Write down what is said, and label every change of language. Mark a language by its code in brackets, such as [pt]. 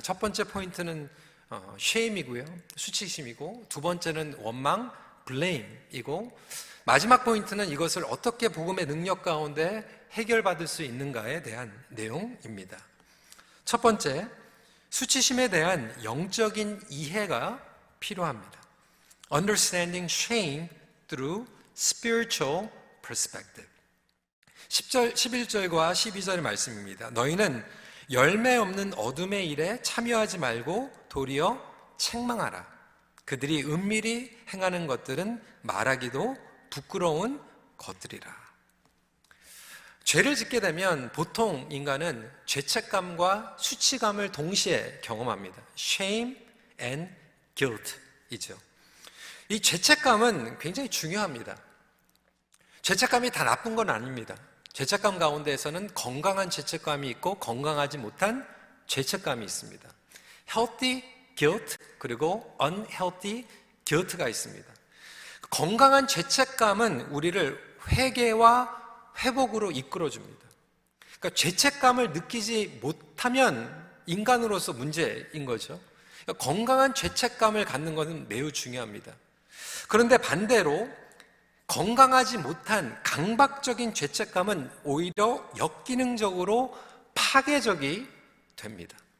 [ko] 첫 번째 포인트는 shame이고요, 수치심이고, 두 번째는 원망, blame이고, 마지막 포인트는 이것을 어떻게 복음의 능력 가운데 해결받을 수 있는가에 대한 내용입니다. 첫 번째, 수치심에 대한 영적인 이해가 필요합니다. [en] Understanding shame through spiritual perspective. [ko] 11절과 12절의 말씀입니다. 너희는 열매 없는 어둠의 일에 참여하지 말고 도리어 책망하라. 그들이 은밀히 행하는 것들은 말하기도 부끄러운 것들이라. 죄를 짓게 되면 보통 인간은 죄책감과 수치감을 동시에 경험합니다. [en] Shame and guilt이죠. [ko] 이 죄책감은 굉장히 중요합니다. 죄책감이 다 나쁜 건 아닙니다. 죄책감 가운데에서는 건강한 죄책감이 있고 건강하지 못한 죄책감이 있습니다. [en] Healthy guilt [ko] 그리고 [en] unhealthy guilt가 [ko] 있습니다. 건강한 죄책감은 우리를 회개와 회복으로 이끌어줍니다. 그러니까 죄책감을 느끼지 못하면 인간으로서 문제인 거죠. 그러니까 건강한 죄책감을 갖는 것은 매우 중요합니다. 그런데 반대로 건강하지 못한 강박적인 죄책감은 오히려 역기능적으로 파괴적이 됩니다.